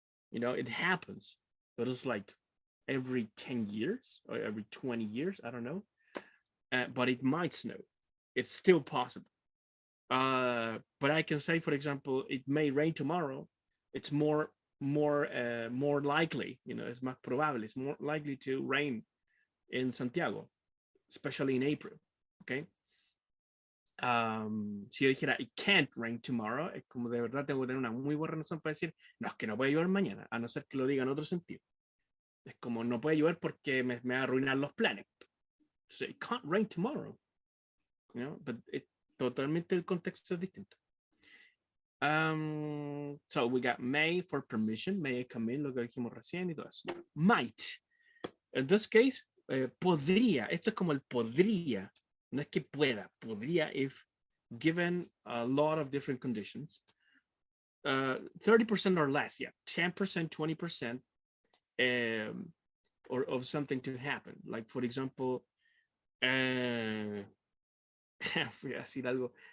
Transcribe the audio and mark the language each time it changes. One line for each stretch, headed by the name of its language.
English: You know, it happens, but it's like every 10 years or every 20 years. I don't know. But it might snow. It's still possible. But I can say, for example, it may rain tomorrow. It's more likely, you know, it's
Spanish: más probable,
English: it's more likely to rain in Santiago, especially in April. Okay.
Spanish: Si yo dijera
English: it can't rain tomorrow,
Spanish: es como de verdad tengo que tener una muy buena razón para decir no, es que no puede llover mañana, a no ser que lo diga en otro sentido. Es como no puede llover porque me va a arruinar los planes.
English: So it can't rain tomorrow, you know, but
Spanish: totalmente el contexto es distinto.
English: So we got may for permission, may I come in,
Spanish: lo que dijimos recién y todo eso.
English: Might. In this case,
Spanish: podría, esto es como el podría, no es que pueda, podría
English: if given a lot of different conditions. 30% or less, yeah, 10%, 20%, or of something to happen. Like for example,
Spanish: voy a decir algo.